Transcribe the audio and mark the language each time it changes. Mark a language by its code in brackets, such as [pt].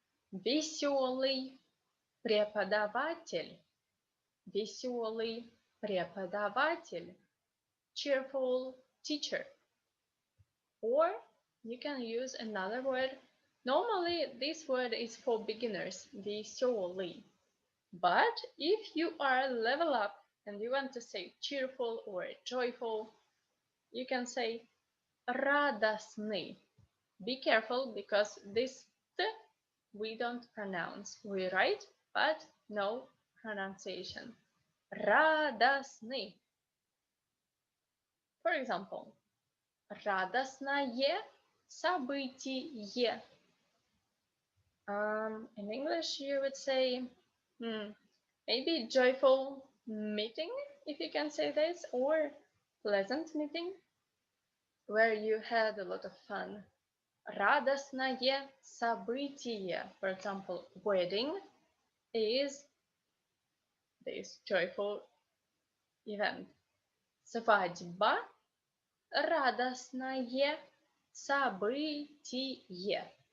[ru] Веселый преподаватель. Веселый преподаватель. [en] Cheerful teacher. Or you can use another word. Normally, this word is for beginners, веселый. But if you are level up and you want to say cheerful or joyful, you can say радостный. Be careful because this t we don't pronounce. We write, but no pronunciation. [ru] Радостный. [en] For example, [ru] радостное событие. [en] In English, you would say Maybe joyful meeting, if you can say this, or pleasant meeting, where you had a lot of fun. [ru] Радостное событие, [en] for example, wedding is this joyful event. [ru] Свадьба – радостное событие.